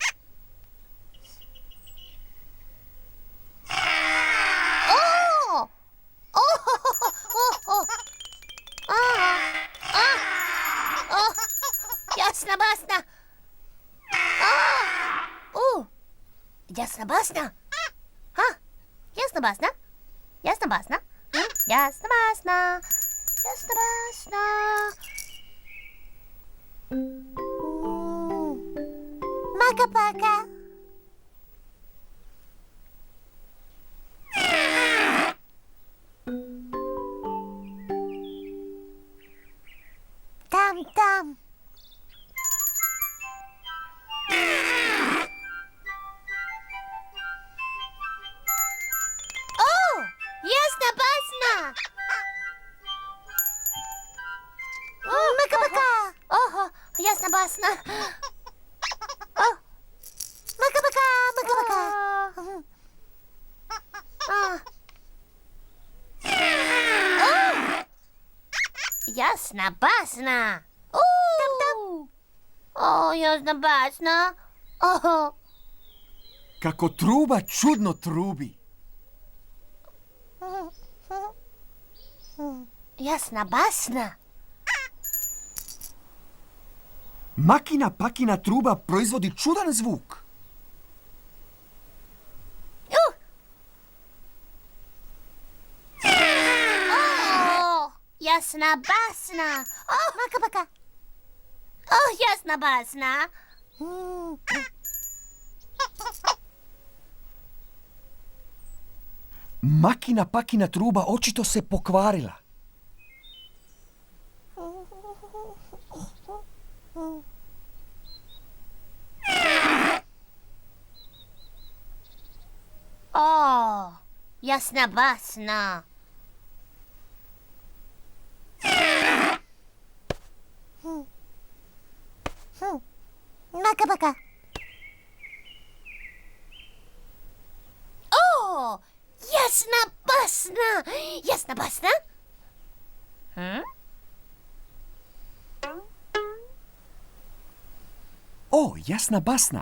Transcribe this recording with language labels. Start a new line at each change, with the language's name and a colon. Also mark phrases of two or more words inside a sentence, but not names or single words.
Croatian: Jasna basna. Jasna basna. Jasna basna. Jasna basna. Jasna basna. Jasna basna. Maka paka. Tam tam. Jasna basna. Maka paka. Jasna basna. Maka paka, maka paka. Jasna basna. Tam tam. Jasna basna. Kako truba čudno trubi. Jasna basna. Makina pakina truba proizvodi čudan zvuk. Jasna basna. Maka paka. Jasna basna. Makina pakina truba očito se pokvarila. Jasna basna. Maka paka. Jasna basna. Jasna basna. Jasna basna.